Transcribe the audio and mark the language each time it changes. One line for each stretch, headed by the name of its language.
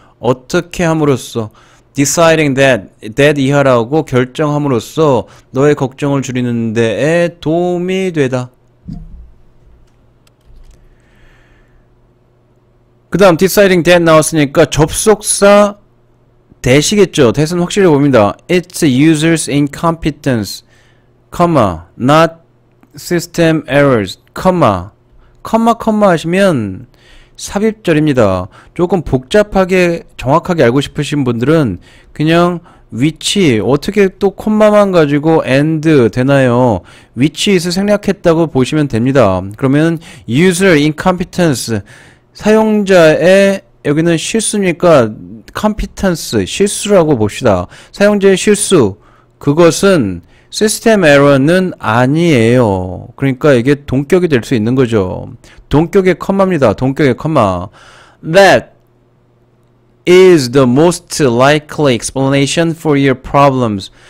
Korean: 어떻게 함으로써 deciding that 이하라고 결정함으로써 너의 걱정을 줄이는 데에 도움이 되다. 그 다음 deciding that 나왔으니까 접속사 that이겠죠. that은 확실히 봅니다.
English: It's users incompetence, not system errors, comma
Korean: 하시면 삽입절입니다. 조금 복잡하게 정확하게 알고 싶으신 분들은 그냥 which 어떻게 또 콤마만 가지고 and 되나요? which에서 생략했다고 보시면 됩니다. 그러면 user incompetence 사용자의 여기는 실수니까 competence 실수라고 봅시다. 사용자의 실수 그것은 시스템 에러는 아니에요. 그러니까 이게 동격이 될 수 있는 거죠. 동격의 컴마입니다. 동격의 컴마.
English: That is the most likely explanation for your problems.